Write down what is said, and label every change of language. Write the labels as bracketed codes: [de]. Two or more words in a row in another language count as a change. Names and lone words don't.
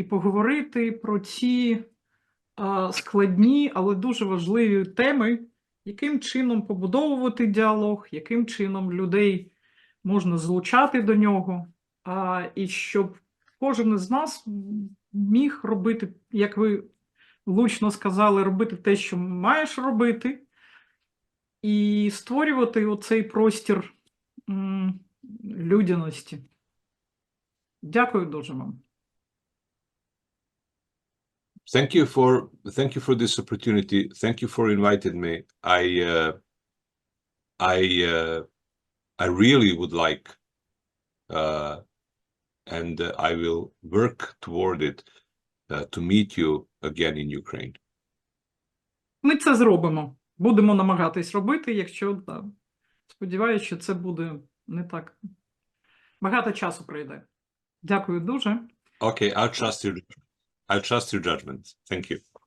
[uk] поговорити про ці складні, але дуже важливі теми, яким чином побудовувати діалог, яким чином людей можна залучати до нього, і щоб кожен із нас міг робити, як ви влучно сказали, робити те, що маєш робити, і створювати оцей простір людяності. Дякую дуже вам. [en] Thank you for this opportunity. Thank you for inviting me. I really would like, and I will work toward it, to meet you again in Ukraine. [uk] Ми це зробимо. Будемо намагатись робити, якщо, сподіваюся, що це буде не так. Багато часу пройде. Дякую дуже. [en] Okay, I'll trust your judgment. Thank you.